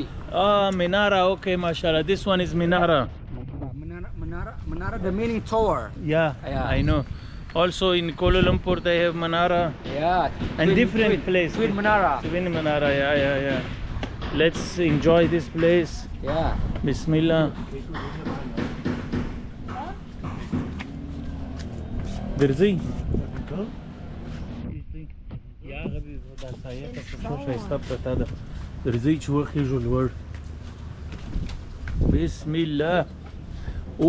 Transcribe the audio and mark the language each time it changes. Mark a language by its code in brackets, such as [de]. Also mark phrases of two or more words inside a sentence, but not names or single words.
[en] Minara. Okay, mashallah. This one is Minara. Menara, the meaning tower. Yeah, I know. Also in Kuala Lumpur they have Menara. Yeah. And different places. Twin Menara. Twin Menara. Yeah. Let's enjoy this place. Yeah. Bismillah. [ps] درځي یا غبي دا سایه ته څو شایسته پرته ده درځي چې وخیږو لوړ [ar] بسم الله [ps] او